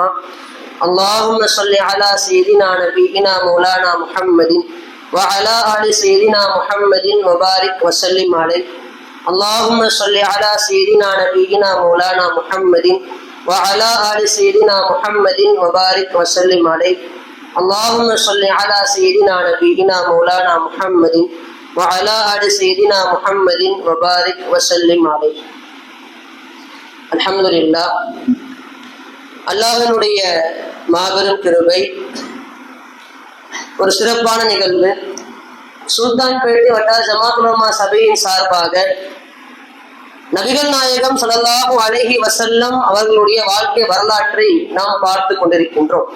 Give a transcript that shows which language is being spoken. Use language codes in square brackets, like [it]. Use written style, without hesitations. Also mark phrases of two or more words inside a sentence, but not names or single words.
[ar] اللهم صل على سيدنا نبينا مولانا محمد وعلى آل سيدنا محمد وبارك وسلم عليه اللهم صل على سيدنا نبينا مولانا محمد وعلى آل سيدنا محمد وبارك وسلم عليه اللهم صل على سيدنا نبينا مولانا محمد وعلى آل سيدنا محمد وبارك وسلم عليه. [ta] அல்ஹம்துலில்லாஹ். அல்லாஹ்வினுடைய மாபெரும் கிருபை, ஒரு சிறப்பான நிகழ்வு. சுல்தான்பேட்டை வட்டார ஜமாத் உலமா சபையின் சார்பாக நபிகள் நாயகம் ஸல்லல்லாஹு அலைஹி வஸல்லம் அவர்களுடைய வாழ்க்கை வரலாற்றை நாம் பார்த்து கொண்டிருக்கின்றோம்.